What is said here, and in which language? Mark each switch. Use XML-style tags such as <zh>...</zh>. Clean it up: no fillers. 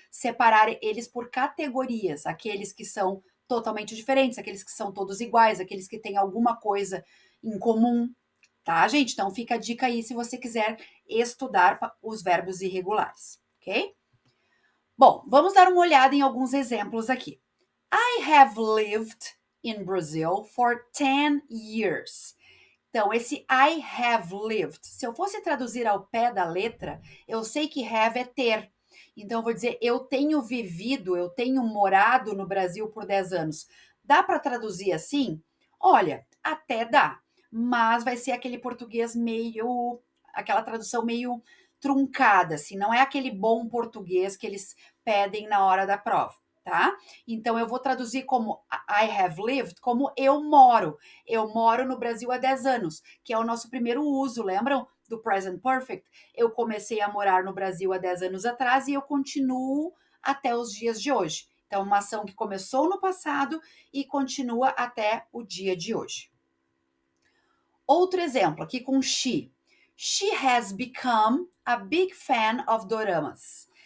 <pt>Separar eles por categorias, aqueles que são totalmente diferentes, aqueles que são todos iguais, aqueles que têm alguma coisa em comum, tá, gente? Então, fica a dica aí se você quiser estudar os verbos irregulares, ok? Bom, vamos dar uma olhada em alguns exemplos aqui.</pt> <en>I have lived in Brazil for 10 years.</en> <pt>Então, esse</pt> <en>I have lived,</en> <pt>se eu fosse traduzir ao pé da letra, eu sei que have é ter. Então, eu vou dizer, eu tenho vivido, eu tenho morado no Brasil por 10 anos. Dá para traduzir assim? Olha, até dá, mas vai ser aquele português meio, aquela tradução meio truncada, assim, não é aquele bom português que eles pedem na hora da prova, tá? Então, eu vou traduzir como</pt> <en>I have lived,</en> <pt>como eu moro. Eu moro no Brasil há 10 anos, que é o nosso primeiro uso, lembram do present perfect? Eu comecei a morar no Brasil há 10 anos atrás e eu continuo até os dias de hoje. Então, uma ação que começou no passado e continua até o dia de hoje. Outro exemplo aqui com she.</pt> <en>She has become a big fan of doramas.</en>